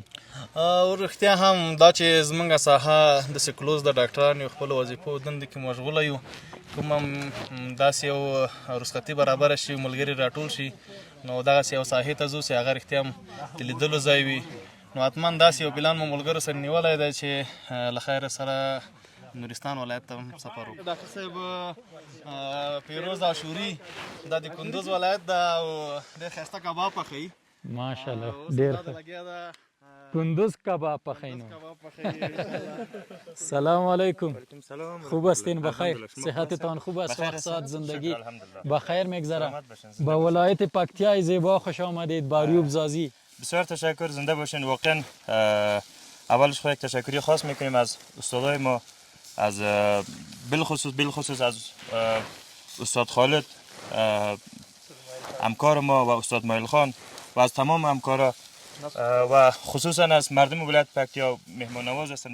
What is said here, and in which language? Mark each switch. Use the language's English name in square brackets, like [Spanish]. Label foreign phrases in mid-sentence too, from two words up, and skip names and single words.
[Pashto] او رښتیا هم دا چې زموږ ساحه داسې کلوز د ډاکټران یو خپلو وظیفو دندې کې مشغوله یو، کوم هم داسې یو رخصتي برابره شي، ملګري راټول شي، نو دغسې یو ساحې ته ځو چې هغه رښتیا هم د لیدلو ځای وي، نو حتما داسې یو پلان مو ملګرو سره نیولی دی چې له خیره سره نورستان ولایت ته هم سفر وکړو. ډاکټر صاحب پیروز عاشوري دا د کندوز ولایت ده او ډېر ښایسته کباب پخوي ماشاءالله، ډېر ښه. کندوز کباب پخوی نو. [Arabic] سلام علیکم. [Persian] خوب هستین؟ بخیر؟ صحتتان خوب است؟ وقت ساعت زندگی بخیر میگذره؟ به ولایت پکتیای زیبا خوش آمدید. باریوب زازی بسیار تشکر، زنده باشین. واقعا اولش خود یک تشکری خاص میکنیم از استادای ما، از بالخصوص از استاد خالد همکار ما و استاد مایل خان و از تمام همکارا و خصوصا از مردم ولایت پکتیا مهمان نواز هستن.